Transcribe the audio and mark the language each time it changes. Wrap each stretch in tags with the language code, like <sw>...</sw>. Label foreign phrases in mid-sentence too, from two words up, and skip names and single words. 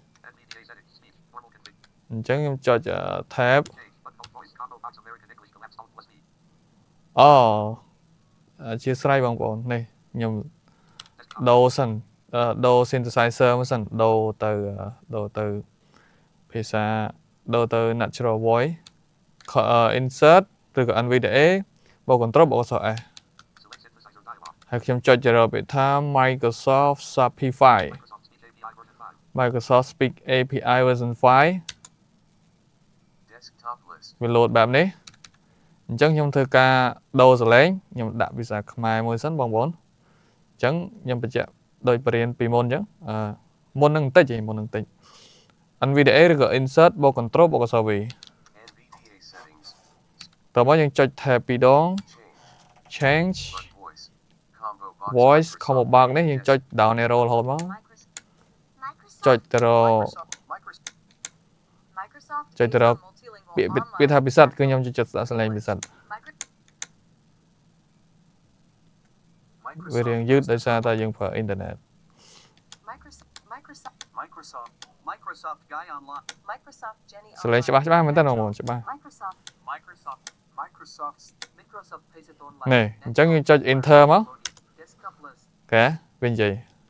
<km>អញ្ចឹងខ្ញុំចុច tab អធិស្ឋានបងប្អូននេះ ខ្ញុំដូរសិនដូរ synthesizer មកសិនដូរទៅភាសាដូរទៅ</km> <en>natural voice insert</en> <km>ឬក៏ NVDA បូក control បូកអក្សរ S ហើយខ្ញុំចុចទៅរកពាក្យថា Microsoft Shopify Microsoft Speak API version 5 វា load បែបនេះអញ្ចឹងខ្ញុំធ្វើការដូរសលេងខ្ញុំដាក់ភាសាខ្មែរមួយសិនបងប្អូនអញ្ចឹងខ្ញុំបញ្ជាក់ដោយបរិញ្ញាពីមុនអញ្ចឹងមុននឹងបន្តិចNVDA ឬក៏ insert បូក control បូកអក្សរ V តោះមកយើងចុច tab ពីរដង</km> <en>change voice combo box</en> <km>នេះយើងចុច</km> <en>down arrow</en> <km>រហូតមកចុចទៅរក ពាក្យថាពិសិដ្ឋគឺខ្ញុំចុចដាក់សលេងពិសិដ្ឋវារៀងយឺតដោយសារតែយើងប្រើអ៊ីនធឺណិតសលេងច្បាស់មែនតើបងប្អូនច្បាស់នេះអញ្ចឹងយើងចុច enter មកកែវានិយាយ</km>